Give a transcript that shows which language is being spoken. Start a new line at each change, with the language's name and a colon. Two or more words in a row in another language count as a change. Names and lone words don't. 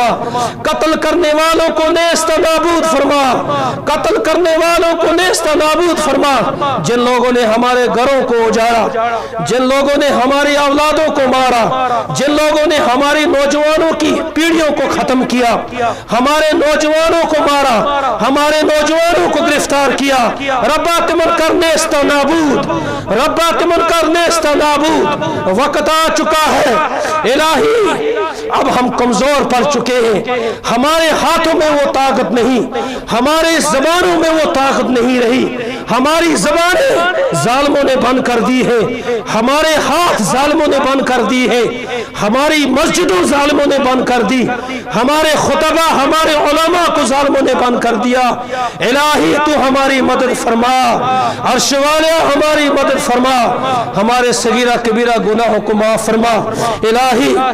Urdu: قتل کرنے والوں کو نیست نابود فرما قتل کرنے والوں کو نیست نابود فرما جن لوگوں نے ہمارے گھروں کو اجاڑا جن لوگوں نے ہماری اولادوں کو مارا جن لوگوں نے ہماری نوجوانوں کی پیڑھیوں کو ختم کیا ہمارے نوجوانوں کو مارا ہمارے نوجوانوں کو گرفتار کیا ربا تمن کر نیست نابود ربا تمن کر نیست نابود وقت آ چکا ہے الہی اب ہم کمزور پڑ چکے ہیں ہمارے ہاتھوں میں وہ طاقت نہیں ہمارے زبانوں میں وہ طاقت نہیں رہی ہماری زبانیں ظالموں نے بند کر دی ہے ہمارے ہاتھ ظالموں نے بند کر دی ہے ہماری مسجدوں ظالموں نے بند کر دی ہمارے خطبہ ہمارے علماء کو ظالموں نے بند کر دیا الہی تو ہماری مدد فرما عرش والے ہماری مدد فرما ہمارے صغیرہ کبیرہ گناہوں کو معاف فرما الہی